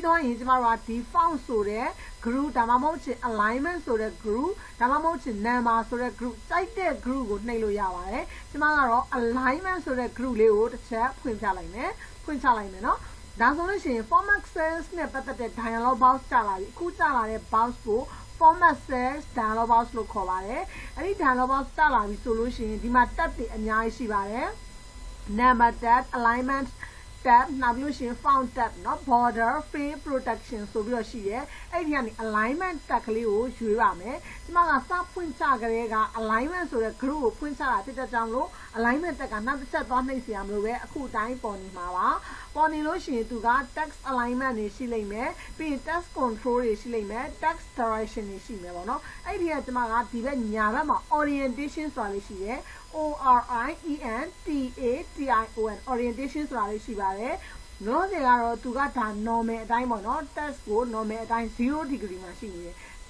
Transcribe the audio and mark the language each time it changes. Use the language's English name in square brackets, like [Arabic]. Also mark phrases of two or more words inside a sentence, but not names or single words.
[Burmese] တော့ရင်ကျမတို့ကဒီ font ဆိုတဲ့ group ဒါမှမဟုတ်ချင် alignment ဆိုတဲ့ group ဒါမှမဟုတ်ချင် number ဆိုတဲ့ group တိုက်တဲ့ group ကိုနှိပ်လို့ရပါတယ်ကျမကတော့ alignment ဆိုတဲ့ group လေးကိုတစ်ချက်ဖွင့်ချလိုက်မယ်နော်ဒါဆိုလို့ရှိရင် [English] format cells [Burmese] နဲ့ပတ်သက်တဲ့ [English] dialog box [Burmese] ကြာလာပြီအခုကြာလာတဲ့ box ကို [English] format cells dialog box [Burmese] လို့ခေါ်ပါတယ်အဲ့ဒီ [English] dialog box [Burmese] ကြာလာပြီဆိုလို့ရှိရင်ဒီမှာ tab တွေအများကြီးရှိပါတယ် [English] number tab alignment tab [Burmese] နောက်ပြီးလို့ရှိရင် [English] font tab [Burmese] เนาะ [English] border fill protection [Burmese] ဆိုပြီးတော့ရှိရဲအဲ့ဒီကနေ [English] alignment tab [Burmese] ကလေးကိုရွေးပါမယ်ကျမကစဖွင့်ချကြတဲ့က alignment ဆိုတဲ့ group ကိုဖွင့်ချတာဖြစ်တဲ့ကြောင့်လို့ [English] alignment tab [Burmese] ကနောက်တစ်ချက်သွားနှိပ်စရာမလိုပဲအခုတိုင်းပေါ်နေမှာပါပေါ်နေလို့ရှိရင်သူက [English] text alignment [Burmese] တွေရှိလိမ့်မယ်ပြီးရင် [English] text control [Burmese] တွေရှိလိမ့်မယ် [English] text direction [Burmese] တွေရှိမယ်ပေါ့နော်အဲ့ဒီကကျမကဒီဘက်ညာဘက်မှာ orientation ဆိုတာလေးရှိရဲ [English] orientation orientation [Burmese] ဆိုတာလေးရှိပါတယ်လောဆယ်ကတော့သူကဒါ normal အတိုင်းပေါ့နော် text ကို normal အတိုင်း0 degree မှာရှိနေတယ်ကျ